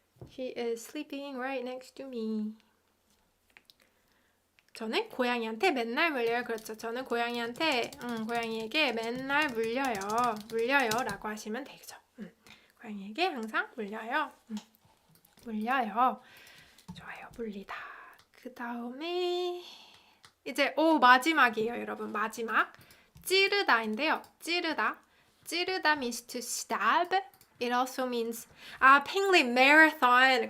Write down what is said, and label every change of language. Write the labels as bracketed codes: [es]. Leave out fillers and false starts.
[en] She is sleeping right next to me. [ko] 저는 고양이한테 맨날 물려요. 그렇죠. 저는 고양이에게 맨날 물려요 라고 하시면 되죠. 고양이에게 항상 물려요. 좋아요. 물리다. 그 다음에 이제 마지막이에요, 여러분. 마지막. 찌르다인데요. [en] 찌르다 means to stab. It also means 팽리 marathon.